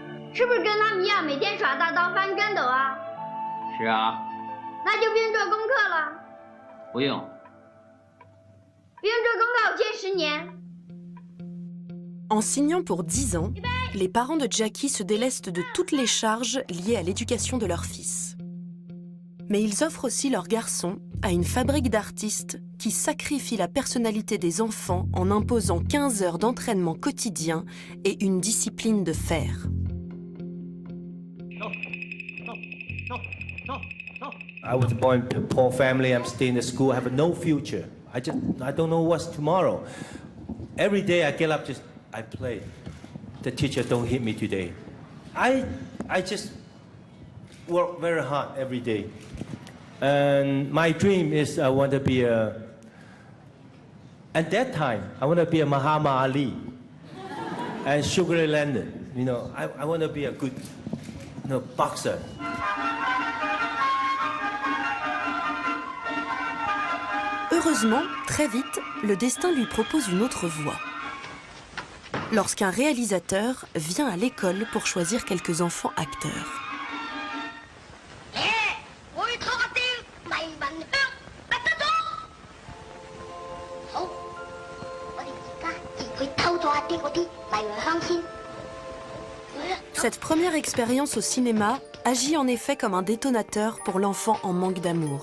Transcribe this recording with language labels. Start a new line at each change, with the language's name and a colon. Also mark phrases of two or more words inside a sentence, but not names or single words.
Chinese: 是不是跟他们一样每天耍大刀翻跟斗啊？是啊，那就不用做功课了，不用。不用做功课，我欠10年。
French: En signant pour 10 ans, les parents de Jackie se délestent de toutes les charges liées à l'éducation de leur fils. Mais ils offrent aussi leur garçon à une fabrique d'artistes qui sacrifie la personnalité des enfants en imposant 15 heures d'entraînement quotidien et une discipline de fer.
English: I was born to a poor family. I'm staying in school. I have no future. I don't know what's tomorrow. Every day I get up, I play. The teacher don't hit me today. I just work very hard every day. And my dream is I want to be at that time, I want to be a Muhammad Ali and Sugar Ray Leonard. You know, I want to be a good, boxer.
French: Heureusement, très vite, le destin lui propose une autre voie. Lorsqu'un réalisateur vient à l'école pour choisir quelques enfants acteurs. Cette première expérience au cinéma agit en effet comme un détonateur pour l'enfant en manque d'amour.